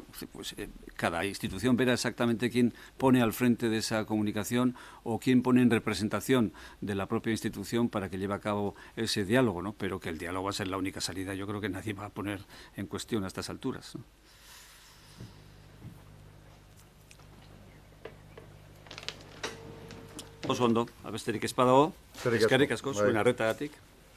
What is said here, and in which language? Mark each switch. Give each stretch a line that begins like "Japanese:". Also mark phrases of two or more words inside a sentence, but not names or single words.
Spanish: Pues cada institución verá exactamente quién pone al frente de esa comunicación o quién pone en representación de la propia institución para que lleve a cabo ese diálogo, ¿no? Pero que el diálogo va a ser la única salida, yo creo que nadie va a poner en cuestión a estas alturas, ¿no?
Basque: Oso ondo, abesterik ez badago, eskerrik asko, zuen arretagatik.